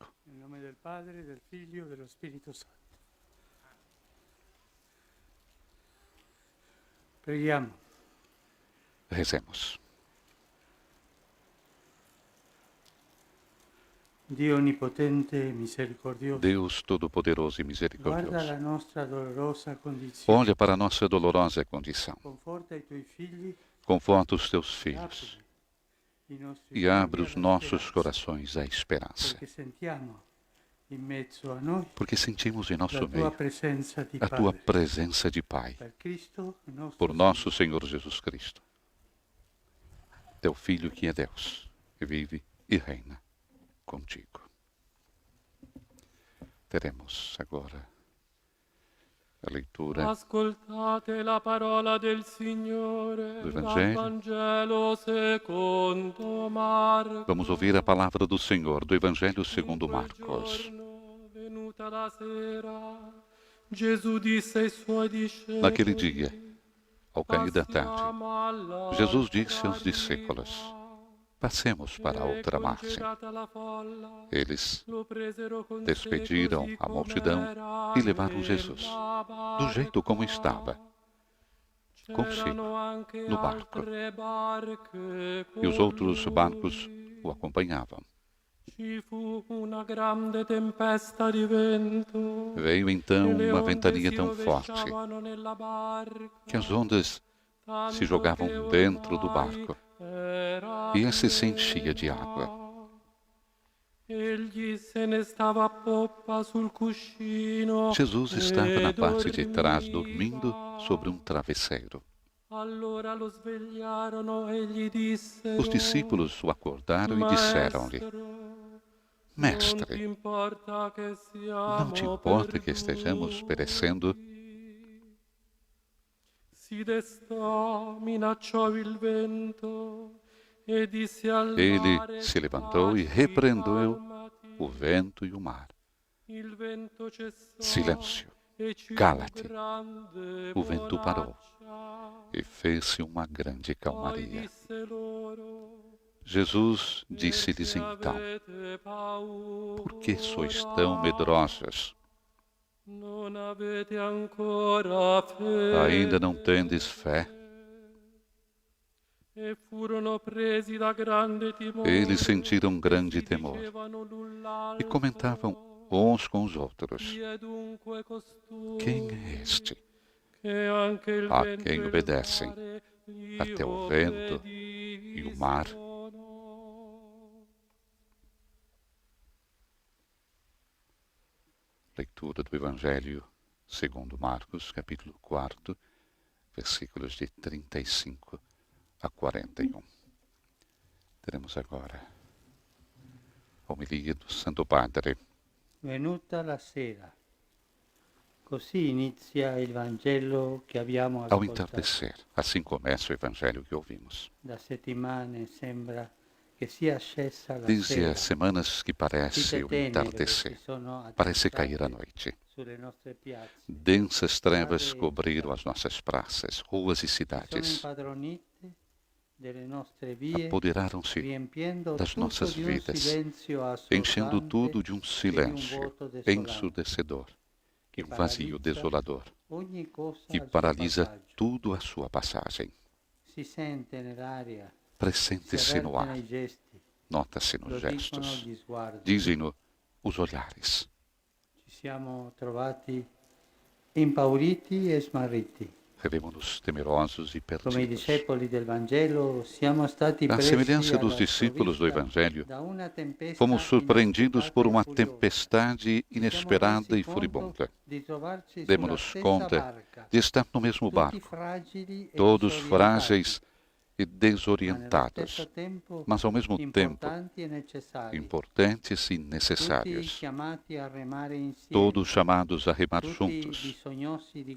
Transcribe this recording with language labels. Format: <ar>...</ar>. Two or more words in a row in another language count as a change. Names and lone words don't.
<pt>Em nome do Padre, do Filho e do Espírito Santo.</pt> <it>Preghiamo.</it> <pt>Rezemos.</pt> <it>Dio onipotente e misericordioso,</it> <pt>Deus Todo-Poderoso e</pt> <it>guarda</it> <pt>Misericordioso,</pt> <it>la nostra dolorosa condizione,</it> <pt>olha para a nossa dolorosa condição,</pt> <it>conforta i tuoi figli</it> <pt>conforta os teus filhos</pt> <it>apri i nostri</it> <pt>e</pt> <it>cuori</it> <pt>abre os</pt> <it>alla</it> <pt>nossos</pt> <it>speranza,</it> <pt>corações à esperança,</pt> <it>perché sentiamo in mezzo a noi</it> <pt>porque sentimos em</pt> <it>la</it> <pt>nosso</pt> <it>tua</it> <pt>meio</pt> <it>presenza di</it> <pt>a tua</pt> <it>Padre,</it> <pt>presença de Pai,</pt> <it>per Cristo, il nostro</it> <pt>por nosso Senhor Jesus Cristo, teu Filho que é Deus, e vive e reina contigo. Teremos agora a leitura</pt> <it>Ascoltate la parola del Signore</it> <pt>do</pt> <it>dal</it> <pt>Evangelho.</pt> <it>Vangelo secondo Marco.</it> <pt>Vamos ouvir a palavra do Senhor do Evangelho segundo</pt> <it>In quel</it> <pt>Marcos.</pt> <it>giorno, venuta la sera, Gesù disse ai suoi discepoli:</it> <pt>Naquele dia, ao cair da tarde,</pt> <it>Passiamo all'altra</it> <pt>Jesus disse aos</pt> <it>riva.</it> <pt>discípulos: Passemos para a outra margem.</pt> <it>Congelata la folla,</it> <pt>Eles</pt> <it>lo presero con sé</it> <pt>despediram</pt> <it>così</it> <pt>a multidão</pt> <it>com'era</it> <pt>e levaram</pt> <it>nella</it> <pt>Jesus, do jeito como estava, consigo,</pt> <it>C'erano anche</it> <pt>no barco.</pt> <it>altre barche</it> <pt>E os</pt> <it>con</it> <pt>outros</pt> <it>lui.</it> <pt>barcos o acompanhavam.</pt> <it>Ci fu una grande tempesta di vento.</it> <pt>Veio então</pt> <it>e le</it> <pt>uma</pt> <it>onde</it> <pt>ventania</pt> <it>si</it> <pt>tão forte</pt> <it>rovesciavano nella barca,</it> <pt>que as ondas</pt> <it>tanto</it> <pt>se jogavam</pt> <it>che</it> <pt>dentro do</pt> <it>ormai</it> <pt>barco</pt> <it>era</it> <pt>e esse se enchia de água.</pt> <it>Egli se ne stava a poppa sul cuscino</it> <pt>Jesus estava na</pt> <it>e</it> <pt>parte de trás,</pt> <it>dormiva.</it> <pt>dormindo sobre um travesseiro.</pt> <it>Allora lo svegliarono e gli dissero:</it> <pt>Os discípulos o acordaram e disseram-lhe: Mestre, Mestre, não te importa que estejamos perecendo?</pt> <it>Si destò, minacciò il vento e disse al</it> <pt>Ele</pt> <it>mare:</it> <pt>se levantou e repreendeu</pt> <it>"Calmati."</it> <pt>o vento e o mar.</pt> <it>Il vento cessò</it> <pt>Silêncio,</pt> <it>e ci fu</it> <pt>cala-te.</pt> <it>grande</it> <pt>O vento parou</pt> <it>bonaccia.</it> <pt>e fez-se uma grande</pt> <it>Poi</it> <pt>calmaria.</pt> <it>disse loro:</it> <pt>Jesus disse-lhes</pt> <it>"Perché</it> <pt>então:</pt> <it>avete paura?</it> <pt>Por que sois tão medrosos?</pt> <it>Non avete ancora fede?"</it> <pt>Ainda não tendes fé?</pt> <it>E furono presi da grande timore.</it> <pt>Eles sentiram grande</pt> <it>Si</it> <pt>temor</pt> <it>dicevano l'un</it> <pt>e</pt> <it>l'altro:</it> <pt>comentavam uns com os outros:</pt> <it>"Chi è dunque costui</it> <pt>Quem é este</pt> <it>che anche il</it> <pt>a</pt> <it>vento</it> <pt>quem</pt> <it>e il</it> <pt>obedecem</pt> <it>mare gli</it> <pt>até o vento e o mar?"</pt> <it>obbediscono?"</it> <pt>Leitura do Evangelho segundo Marcos, capítulo 4, versículos de 35 a 41. Teremos agora a homilia do Santo Padre.</pt> <it>Venuta la sera. Così inizia il Vangelo che abbiamo</it> <pt>Ao</pt> <it>ascoltato.</it> <pt>entardecer, assim começa o Evangelho que ouvimos.</pt> <it>Da settimane sembra che sia scesa la</it> <pt>Desde</pt> <it>sera.</it> <pt>as semanas que parece o</pt> <it>Tutte tenebre</it> <pt>entardecer,</pt> <it>si sono</it> <pt>parece cair a</pt> <it>abbassate</it> <pt>noite.</pt> <it>sulle nostre piazze.</it> <pt>Densas trevas cobriram as nossas praças, ruas e</pt> <it>Sono</it> <pt>cidades.</pt> <it>impadronite delle nostre vie,</it> <pt>Apoderaram-se</pt> <it>riempiendo</it> <pt>das</pt> <it>tutto</it> <pt>nossas</pt> <it>di un</it> <pt>vidas,</pt> <it>silenzio</it> <pt>enchendo</pt> <it>assordante</it> <pt>tudo de um</pt> <it>e di un</it> <pt>silêncio</pt> <it>vuoto desolante</it> <pt>ensurdecedor e</pt> <it>che</it> <pt>um vazio</pt> <it>paralizza</it> <pt>desolador</pt> <it>ogni cosa</it> <pt>que</pt> <it>al suo</it> <pt>paralisa</pt> <it>passaggio.</it> <pt>tudo à sua passagem.</pt> <it>Si sente nell'aria, si</it> <pt>Pressente-se no</pt> <it>avverte</it> <pt>ar,</pt> <it>nei gesti,</it> <pt>nota-se</pt> <it>lo</it> <pt>nos</pt> <it>dicono</it> <pt>gestos,</pt> <it>gli sguardi.</it> <pt>dizem-no os olhares.</pt> <it>Ci siamo trovati impauriti e smarriti.</it> <pt>Revemos-nos temerosos e</pt> <it>Come i</it> <pt>perdidos.</pt> <it>discepoli del Vangelo siamo stati</it> <pt>À</pt> <it>presi</it> <pt>semelhança dos</pt> <it>alla</it> <pt>discípulos do</pt> <it>sprovvista</it> <pt>Evangelho,</pt> <it>da una tempesta</it> <pt>fomos surpreendidos por</pt> <it>inaspettata e</it> <pt>uma</pt> <it>furiosa.</it> <pt>tempestade</pt> <it>Ci siamo</it> <pt>inesperada</pt> <it>resi</it> <pt>e furibunda.</pt> <it>conto di trovarci sulla</it> <pt>Demos-nos</pt> <it>stessa</it> <pt>conta</pt> <it>barca,</it> <pt>de estar no mesmo</pt> <it>tutti</it> <pt>barco,</pt> <it>fragili e</it> <pt>todos</pt> <it>disorientati,</it> <pt>frágeis e</pt> <it>ma nello</it> <pt>desorientados,</pt> <it>stesso tempo</it> <pt>mas ao mesmo tempo</pt> <it>importanti e necessari,</it> <pt>importantes e</pt> <it>tutti</it> <pt>necessários.</pt> <it>chiamati a remare insieme,</it> <pt>Todos chamados a remar</pt> <it>tutti</it> <pt>juntos,</pt> <it>bisognosi di</it>